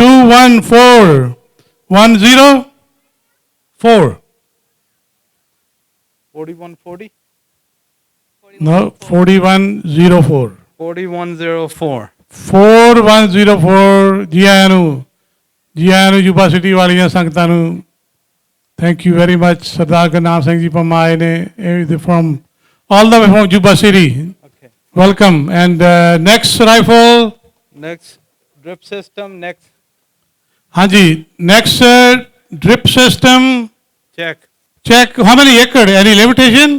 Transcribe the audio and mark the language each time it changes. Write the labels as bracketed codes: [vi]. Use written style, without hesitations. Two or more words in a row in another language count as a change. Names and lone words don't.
[en] 214104. 4140? No, 4104. 4104. 4104 Gianu University [pa] ਵਾਲੀਆਂ ਸੰਗਤਾਂ ਨੂੰ [en] thank you very much [pa] ਸਰਦਾਰ ਗੁਰਨਾਮ ਸਿੰਘ ਜੀ ਪੰਮਾ ਆਏ ਨੇ [en] from all the way from Juba City. Okay. Welcome. And next rifle. Next drip system. Next Hanji, next drip system. check. Check how many acre? Any limitation?